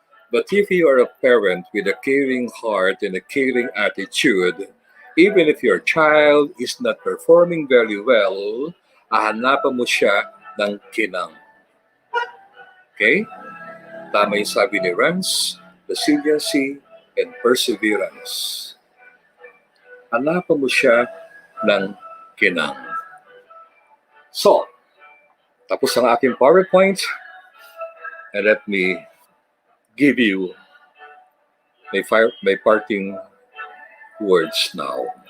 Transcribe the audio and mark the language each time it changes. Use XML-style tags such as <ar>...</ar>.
<en>But if you are a parent with a caring heart and a caring attitude, even if your child is not performing very well,</en> <tl>hahanapan mo siya ng kinang.</tl> <en>Okay?</en> <tl>Tama yung sabi ni Rance,</tl> <en>resiliency and perseverance.</en> <tl>Hanapan mo siya ng kinang.</tl> <en>So,</en> <tl>tapos ang aking PowerPoint,</tl> <en>and let me give you my parting words now.</en>